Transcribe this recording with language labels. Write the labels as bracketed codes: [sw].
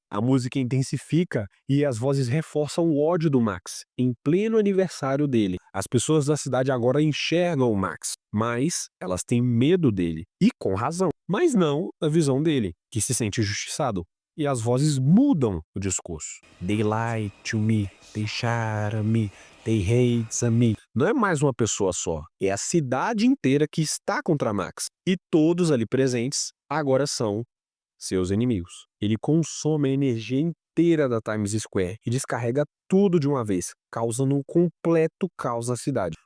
[pt] A música intensifica e as vozes reforçam o ódio do Max, em pleno aniversário dele. As pessoas da cidade agora enxergam o Max, mas elas têm medo dele. E com razão. Mas não a visão dele, que se sente injustiçado. E as vozes mudam o discurso. [en] They lie to me, they shot me, they hate me. [pt] Não é mais uma pessoa só, é a cidade inteira que está contra Max. E todos ali presentes agora são seus inimigos. Ele consome a energia inteira da Times Square e descarrega tudo de uma vez, causando um completo caos na cidade.